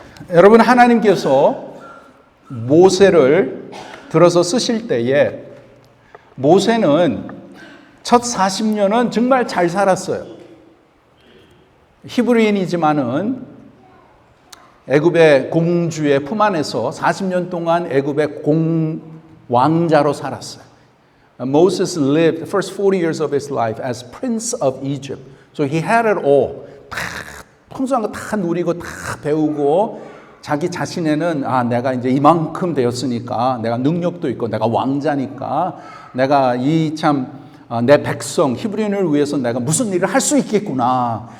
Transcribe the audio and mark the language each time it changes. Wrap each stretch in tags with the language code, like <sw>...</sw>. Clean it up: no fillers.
<ko>여러분, 하나님께서 모세를 들어서 쓰실 때에 모세는 첫 40년은 정말 잘 살았어요. 히브리인이지만은 애굽의 공주의 품 안에서 40년 동안 애굽의 왕자로 살았어요.</ko> <en>Moses lived the first 40 years of his life as Prince of Egypt. So he had it all.</en> <ko>다 통수한 거 다 누리고 다 배우고 자기 자신에는 내가 이제 이만큼 되었으니까 내가 능력도 있고 내가 왕자니까 내가 이 내 백성 히브리인을 위해서 내가 무슨 일을 할 수 있겠구나.</ko>